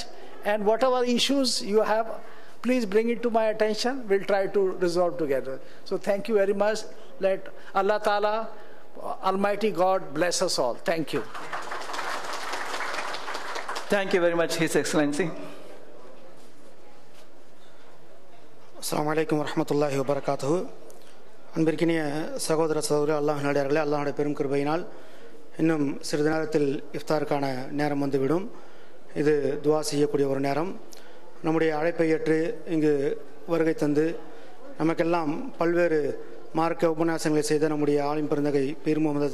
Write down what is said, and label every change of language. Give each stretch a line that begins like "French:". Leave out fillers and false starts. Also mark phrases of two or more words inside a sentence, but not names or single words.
English: And whatever issues you have, please bring it to my attention. We'll try to resolve together. So thank you very much. Let
Arabic: الله تعالى,
English: Almighty God, bless us all. Thank you. Thank you very much, His Excellency.
Arabic: السلام عليكم ورحمة الله وبركاته.
Tamil: அன்பிற்கினிய சகோதர சகோதரி அல்லாஹ் நடிகார்களே, அல்லாஹுடைய பெரும் கிருபையினால் இன்னும் சிறிது நேரத்தில் இஃப்தாருக்கான நேரம் வந்துவிடும். இது துவா செய்யக்கூடிய ஒரு நேரம். நம்முடைய அழைப்பை ஏற்று இங்கு வருகை தந்து நமக்கெல்லாம் பல்வேறு மார்க்க உபன்யாசங்களை செய்த நம்முடைய ஆலிம் பெருந்தகை பீர் முகமது